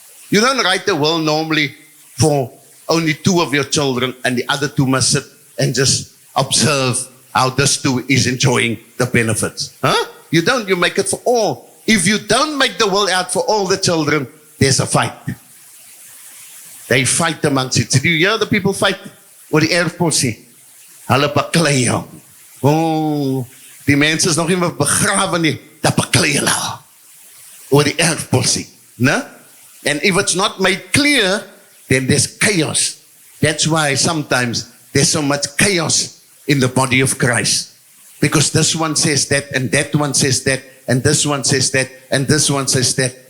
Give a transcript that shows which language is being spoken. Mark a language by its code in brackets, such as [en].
[en] You don't write the will normally for only 2 of your children and the other 2 must sit and just observe how this 2 is enjoying the benefits. Huh? You don't. You make it for all. If you don't make the will out for all the children, there's a fight. They fight amongst it. Do you hear the people fight? [af] Oor die erfporsie. Hulle baklei hom. Oh, die mense is nog nie meer begrawe nie. Dat baklei hulle oor die erfporsie. No? [en] And if it's not made clear, then there's chaos. That's why sometimes there's so much chaos in the body of Christ. Because this one says that, and that one says that, and this one says that, and this one says that.